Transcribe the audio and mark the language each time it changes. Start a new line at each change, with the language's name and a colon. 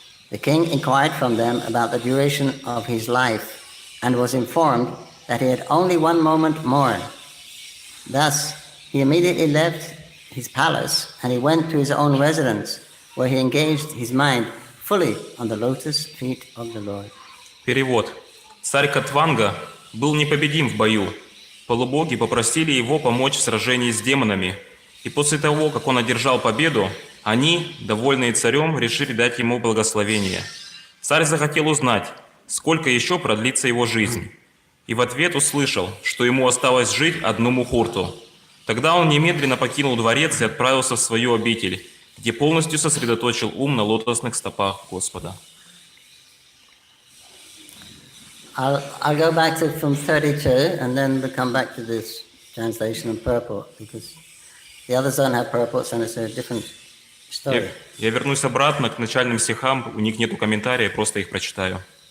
English: The king inquired from them about the duration of his life and was informed that he had only 1 moment more. Thus, he immediately left his palace and he went to his own residence, where he engaged his mind fully on the lotus feet of the Lord.
Russian: Перевод. Царь Катванга был непобедим в бою. Полубоги попросили его помочь в сражении с демонами. И после того, как он одержал победу, они, довольные царем, решили дать ему благословение. Царь захотел узнать, сколько еще продлится его жизнь. И в ответ услышал, что ему осталось жить 1 мухурту. Тогда он немедленно покинул дворец и отправился в свою обитель, где полностью сосредоточил ум на лотосных стопах Господа.
English: I'll go back to from 32 and then we'll come back to this translation and purport, because the others don't have purports and it's a different story.
Russian: Я вернусь обратно к начальным стихам, у них нету комментария, просто их прочитаю.